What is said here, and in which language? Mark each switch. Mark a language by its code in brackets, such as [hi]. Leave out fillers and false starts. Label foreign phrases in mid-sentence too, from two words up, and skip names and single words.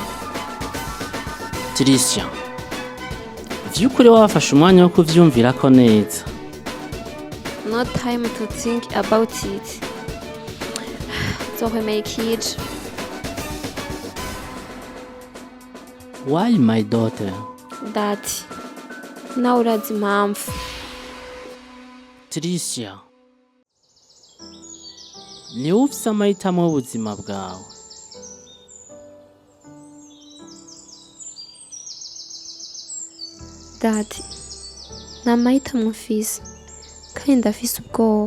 [rn] Tricia, vy'ukuri wafashe umwanya wo kuvyumvirako neza? [en] No time to think about it. [rn] Nzokwemera ikije. [en] Why my daughter? Dad, [rn] nawe urazi impamvu. Tricia, niwe ufise amahitamo y'ubuzima bwawe. Dad, nta mahitamo mfise kandi ndafise ubwoba.